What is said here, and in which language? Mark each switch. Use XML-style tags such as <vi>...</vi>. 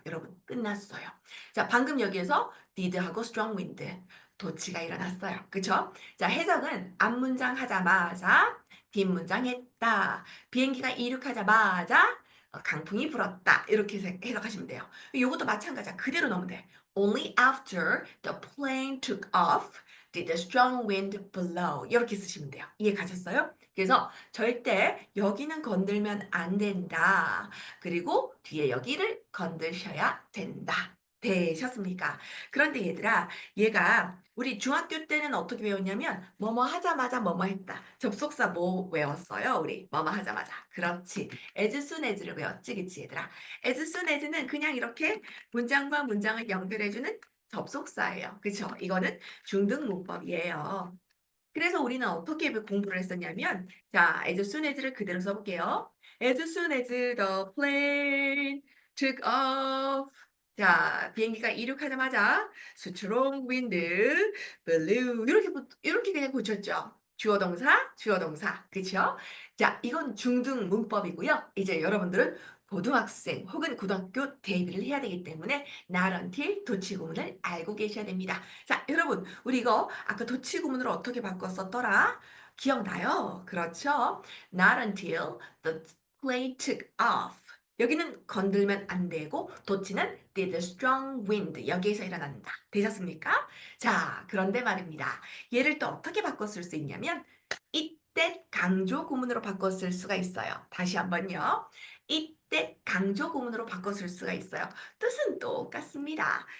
<ko>여러분 끝났어요. 자, 방금 여기에서 did하고 strong wind 도치가 일어났어요. 그쵸? 자, 해석은 앞문장 하자마자 뒷문장 했다. 비행기가 이륙하자마자 강풍이 불었다. 이렇게 해석하시면 돼요. 이것도 마찬가지야. 그대로 넣으면 돼.</ko> <en>Only after the plane took off did the strong wind blow.</en> <ko>이렇게 쓰시면 돼요. 이해 가셨어요? 그래서 절대 여기는 건들면 안 된다. 그리고 뒤에 여기를 건드셔야 된다. 되셨습니까? 그런데 얘들아, 얘가 우리 중학교 때는 어떻게 배웠냐면 뭐뭐 하자마자 뭐뭐 했다. 접속사 뭐 외웠어요? 우리 뭐뭐 하자마자. 그렇지. as soon as 를 외웠지. 그치 얘들아. as soon as 는 그냥 이렇게 문장과 문장을 연결해주는 접속사예요. 그쵸? 이거는 중등 문법이에요. 그래서 우리는 어떻게 공부를 했었냐면, 자, as soon as 를 그대로 써볼게요.</ko> <en>As soon as the plane took off.</en> <ko>자, 비행기가 이륙하자마자 strong wind blew. 이렇게 그냥 고쳤죠. 주어 동사, 주어 동사. 그쵸? 자, 이건 중등 문법이고요. 이제 여러분들은 고등학생 혹은 고등학교 대비를 해야 되기 때문에 not until 도치구문을 알고 계셔야 됩니다. 자, 여러분, 우리 이거 아까 도치구문으로 어떻게 바꿨었더라? 기억나요? 그렇죠?</ko> <en>Not until the plane took off.</en> <ko>여기는 건들면 안 되고 도치는 did a strong wind 여기에서 일어난다. 되셨습니까? 자, 그런데 말입니다. 얘를 또 어떻게 바꿔 쓸 수 있냐면 이때 강조 구문으로 바꿔 쓸 수가 있어요. 다시 한번요. 이때 강조 구문으로 바꿔 쓸 수가 있어요. 뜻은 똑같습니다.</ko>